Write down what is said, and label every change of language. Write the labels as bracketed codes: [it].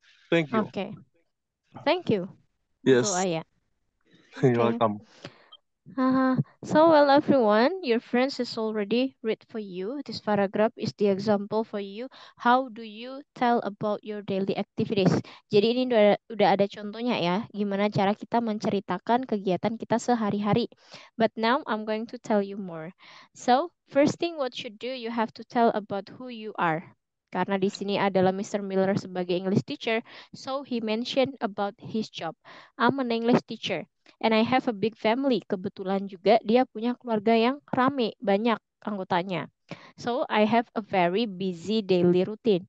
[en] Thank you. Okay. Thank you. Yes. Aya. You're Okay. welcome. So, well, everyone, your friends has already read for you. This paragraph is the example for you. How do you tell about your daily activities? [id] Jadi ini udah ada contohnya ya, gimana cara kita menceritakan kegiatan kita sehari-hari. [en] But now I'm going to tell you more. So, first thing what you do, you have to tell about who you are. [id] Karena di sini adalah Mr. [en] Miller [id] sebagai [en] English teacher, so he mentioned about his job. I'm an English teacher. And I have a big family. Kebetulan juga dia punya keluarga yang rame, banyak anggotanya. So I have a very busy daily routine.